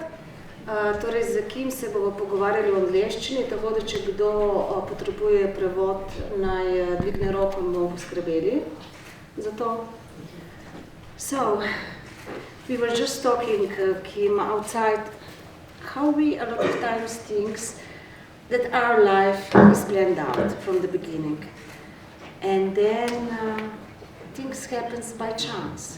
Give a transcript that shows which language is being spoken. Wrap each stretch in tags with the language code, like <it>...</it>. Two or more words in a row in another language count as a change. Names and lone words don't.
<sl>Torej, z Kim se bomo pogovarjali v angleščini, tako da če kdo potrebuje prevod, naj dvigne roko in bomo poskrbeli za to.</sl> <en>So, we were just talking, Kim, outside, how we a lot of times think that our life is planned out from the beginning. And then things happen by chance.</en>